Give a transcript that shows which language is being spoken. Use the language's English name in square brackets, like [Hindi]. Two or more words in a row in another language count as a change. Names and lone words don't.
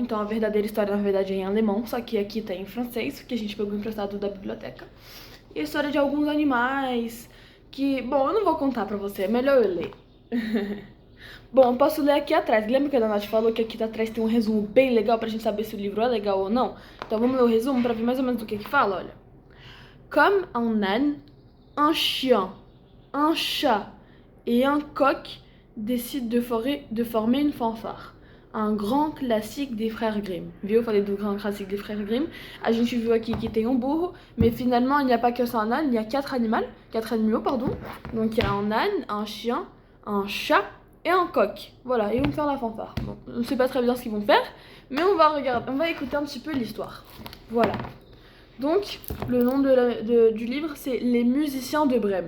[Portuguese] Então a verdadeira história, na verdade, é em alemão, só que aqui tá em francês, que a gente pegou emprestado da biblioteca. E a história de alguns animais que... Bom, eu não vou contar pra você, é melhor eu ler. Bom, posso ler aqui atrás. Lembra que a Nath falou que aqui atrás tem um resumo bem legal pra gente saber se o livro é legal ou não? Então vamos ler o resumo pra ver mais ou menos do que fala, olha. [French] Comme un âne, un chien, un chat et un coq décident de former une fanfare. Un grand classique des frères Grimm. [Portuguese] Viu? Eu falei do [French] grand classique des frères Grimm. [Portuguese] A gente viu aqui que tem um burro, [French] mais finalement il n'y a pas que ça un âne, il y a quatre animaux, pardon. Donc il y a un âne, un chien, un chat et un coq. Voilà, ils vont faire la fanfare. Bon, on ne sait pas très bien ce qu'ils vont faire, mais on va écouter un petit peu l'histoire. Voilà. Donc, le nom du livre, c'est Les musiciens de Brême.